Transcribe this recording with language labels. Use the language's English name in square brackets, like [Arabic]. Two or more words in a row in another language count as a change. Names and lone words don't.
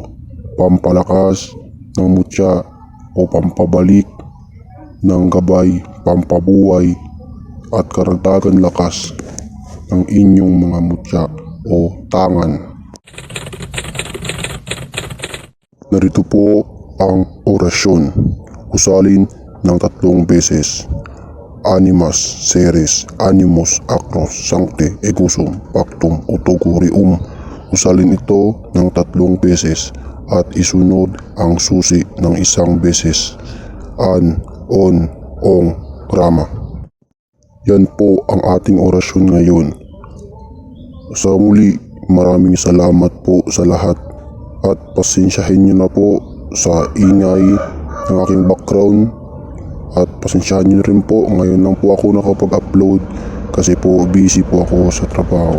[Filipino] Pampalakas ng mutya o pampabalik ng gabay, pampabuhay at karagdagan lakas ng inyong mga mutya o tangan. Narito po ang orasyon. Usalin ng 3 beses. [Latin] Animas, seres, animus, acros, sancte, egusum, pactum, utogurium. [Filipino] Usalin ito ng 3 beses at isunod ang susi ng 1 beses. An, on, ong, rama. Yan po ang ating orasyon ngayon. Sa muli, maraming salamat po sa lahat at pasensyahin nyo na po sa ingay ng aking background at pasensyahan nyo rin po, ngayon lang po ako nakapag-upload kasi po busy po ako sa trabaho.